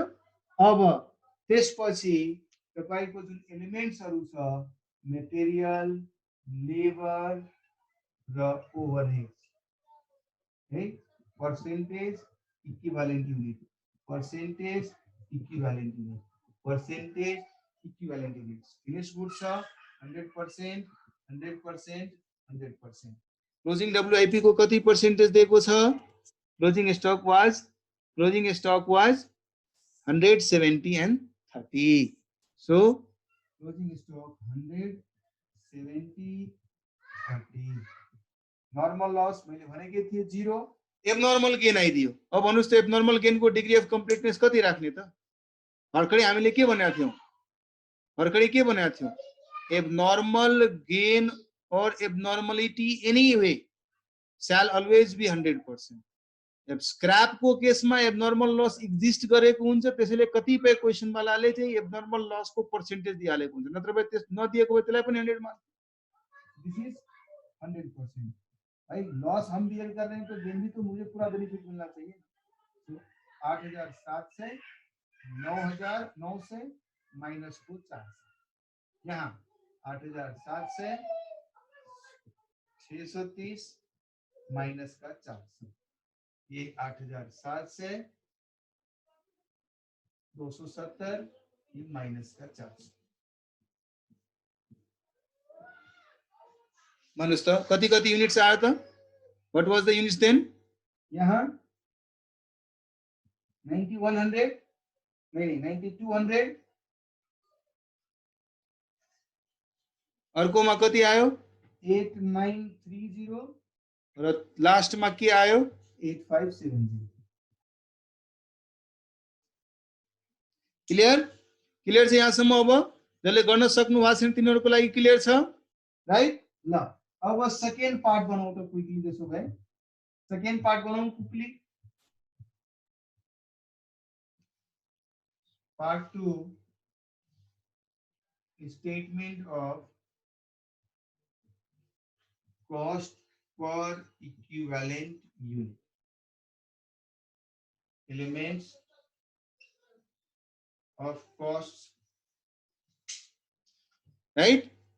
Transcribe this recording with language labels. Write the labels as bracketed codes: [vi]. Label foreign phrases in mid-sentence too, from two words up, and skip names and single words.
[ne] अब त्यसपछि तपाईको जुन एलिमेन्ट्सहरु छ, मटेरियल, लेबर र ओभरहेड है, [en] percentage equivalent unit, percentage equivalent unit, percentage equivalent unit. finish good [ne] छ, 100%, 100%, 100%. [en] closing WIP [ne] को कति पर्सेन्टेज दिएको छ? [en] closing stock was 170 and 30. So closing stock 170, 30. normal loss [ne] मैले भनेकै थिए 0. [en] abnormal gain [ne] आइदियो. अब भन्नुस् त [en] abnormal gain [ne] को [en] degree of completeness [ne] कति राख्ने त? भर्खरै हामीले के भनेका थियौ? [en] Abnormal gain or abnormality anyway shall always be 100%. [ne] अब स्क्रैप [hi] को केस में [en] abnormal loss [ne] एक्जिस्ट गरेको हुन्छ, त्यसैले कतिपय क्वेशन वालाले चाहिँ [en] abnormal loss [ne] को पर्सेन्टेज दिइहालेको हुन्छ, नत्र भए त्यस नदिएको भए त्यसलाई पनि 100 मार्क्स. [en] this is 100%. [hi] भाई लॉस हम बियर कर रहे हैं तो गेन भी तो मुझे पूरा बेनिफिट मिलना चाहिए. तो 8700 9900 माइनस को 400. यहाँ 8700 630 माइनस का 400. ये 8700 270 ये माइनस का 400. [ne] मानुस त कति कति युनिट्स आयो त? [en] what was the units then? [hi] यहाँ 9100 नहीं 9200. [ne] अर्कोमा कति आयो? 8930 र लास्ट मा के आयो? 8570. क्लियर? क्लियर छ यहाँसम्म? अब जसले गर्न सक्नु भएको छैन तिनीहरुको लागि क्लियर छ, राइट? ल अब [en] second part [ne] बनाऊ त क्विकली. त्यसो भए [en] second part [ne] बनाऊ क्विकली. [en] part 2 statement of cost per equivalent unit. Elements of costs, right?